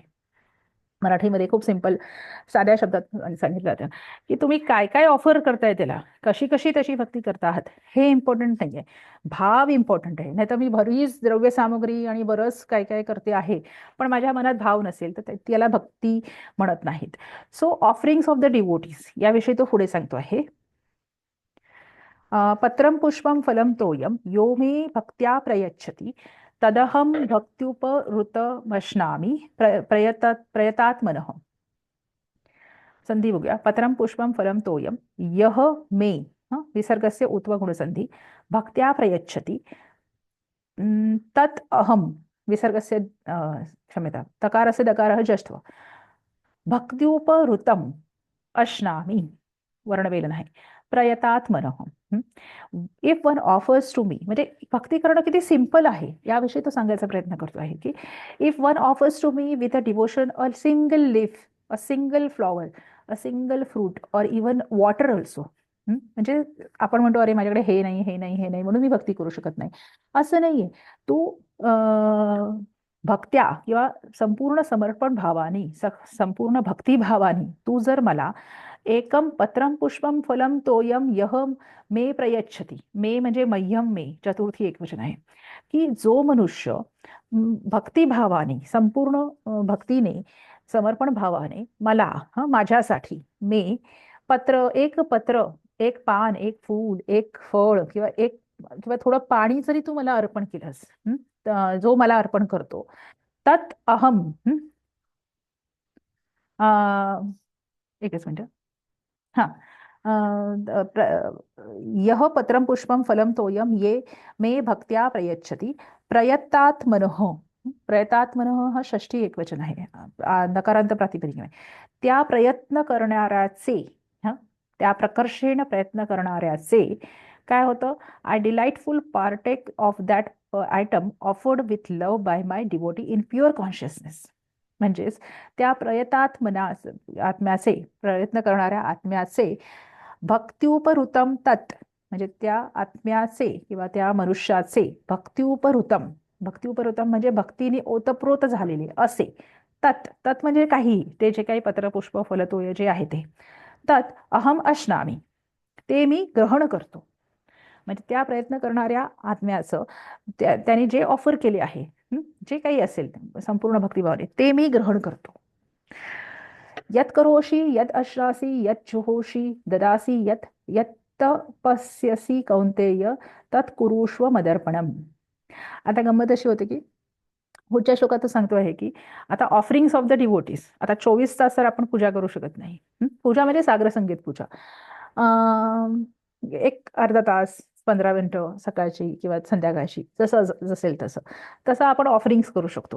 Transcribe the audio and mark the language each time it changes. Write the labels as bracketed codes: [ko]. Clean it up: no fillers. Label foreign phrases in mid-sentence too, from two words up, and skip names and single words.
[mr] मराठीमध्ये खूप सिंपल साध्या शब्दात सांगितलं जातं की तुम्ही काय काय ऑफर करताय त्याला, कशी कशी त्याची भक्ती करता आहात हे इम्पॉर्टंट नाहीये, भाव इम्पॉर्टंट आहे. नाही तर मी बरीच द्रव्य सामग्री आणि बरंच काय काय करते आहे पण माझ्या मनात भाव नसेल तर त्याला भक्ती म्हणत नाहीत. [en] So offerings of the devotees [mr] याविषयी तो पुढे सांगतो आहे. [sa] पत्रं पुष्पं फलं तोयं यो मे भक्त्या प्रयच्छति तदहं भक्त्युपहृतमश्नामि प्रयतात्मनः. [mr] संधी बघूया. [sa] पत्रं पुष्पं फलं तोयं यः मे, विसर्गस्य उत्वगुणसंधी, भक्त्या प्रयच्छति तत् अहं, विसर्गस्य क्षम्यता तकारस्य दकारः जष्ट्व, भक्त्युपहृतम् अश्नामि, [mr] वर्णवेलन आहे, [sa] प्रयतात्मनः. [en] If one offers to me, [mr] म्हणजे भक्ती करणं किती सिंपल आहे याविषयी तो सांगायचा प्रयत्न करतो आहे की [en] If one offers to me with a devotion a single leaf, a single flower, a single fruit or even water also. [mr] म्हणजे आपण म्हणतो अरे माझ्याकडे हे नाही हे नाही हे नाही म्हणून मी भक्ती करू शकत नाही, असं नाहीये. तू भक्त्या किंवा संपूर्ण समर्पण भावाने, संपूर्ण भक्तिभावाने तू जर मला [sa] एकम पत्रम पुष्पम फलम तोयम यह मे प्रयच्छति, [mr] मे म्हणजे मह्यम मे, चतुर्थी एकवचन आहे, की जो मनुष्य भक्तिभावाने, संपूर्ण भक्तीने, समर्पण भावाने मला, माझ्यासाठी मे पत्र, एक पान, एक फूल, एक फळ किंवा थोडं पाणी जरी तू मला अर्पण केलंस, जो मला अर्पण करतो, [sa] तत् अहम, [mr] एकच मिनिट, हा, [sa] यह पत्रं पुष्पं फलं तोयं ये मे भक्त्या प्रयच्छति प्रयत्तात्मनः. [mr] प्रयतात्मनः हा षष्ठी एकवचन आहे, नकारांत प्रातिपदिक आहे. त्या प्रयत्न करणाऱ्याचे, त्या प्रकर्षेण प्रयत्न करणाऱ्याचे काय होतं, [en] I delightful partake of that item offered with love by my devotee in pure consciousness. [mr] म्हणजेच त्या आत्म्याचे, प्रयत्न करणाऱ्या आत्म्याचे [sa] भक्त्युपहृतम तत्, [mr] म्हणजे त्या आत्म्याचे किंवा त्या मनुष्याचे भक्त्युपहृतम, भक्त्युपहृतम म्हणजे भक्तीने ओतप्रोत झालेले असे, तत् म्हणजे काही, ते जे काही पत्रपुष्प फलतोय जे आहे ते, [sa] तत् अहम अश्नामी, [mr] ते मी ग्रहण करतो. म्हणजे त्या प्रयत्न करणाऱ्या आत्म्याचं त्याने जे ऑफर केले आहे, जे काही असेल संपूर्ण भक्तिभावाने, ते मी ग्रहण करतो. [sa] यत् करोषि यत् अश्नासि यत् जुहोषि ददासि यत् तपस्यसि कौन्तेय तत् कुरुष्व मदर्पणम. [mr] आता गंमत अशी होते की पुढच्या श्लोकात सांगतो आहे की आता [en] offerings of the devotees, [mr] आता 24 तास तर आपण पूजा करू शकत नाही. पूजा म्हणजे साग्र संगीत पूजा, एक अर्धा तास, 15 मिनिटं सकाळची किंवा संध्याकाळची, जसं जसेल तसं आपण ऑफरिंग्स करू शकतो.